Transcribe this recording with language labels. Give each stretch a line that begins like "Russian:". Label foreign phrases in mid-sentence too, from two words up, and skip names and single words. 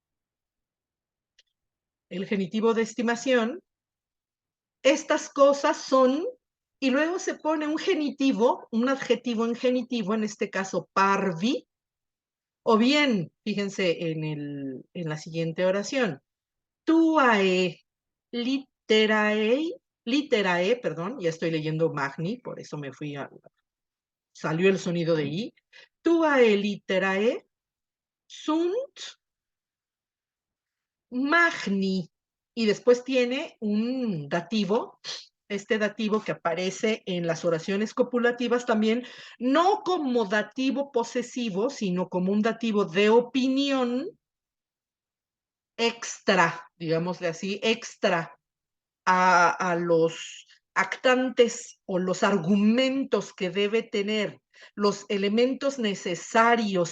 Spanish: El genitivo de estimación, estas cosas son, y luego se pone un genitivo, un adjetivo en genitivo, en este caso parvi, o bien, fíjense en la siguiente oración,
Latin: tuae literae,
Spanish: perdón, ya estoy leyendo magni, por eso me fui salió el sonido de i,
Latin: tuae literae sunt magni,
Spanish: y después tiene un dativo, este dativo que aparece en las oraciones copulativas también, no como dativo posesivo, sino como un dativo de opinión extra, digámosle así, extra a los actantes o los argumentos que debe tener, los elementos necesarios.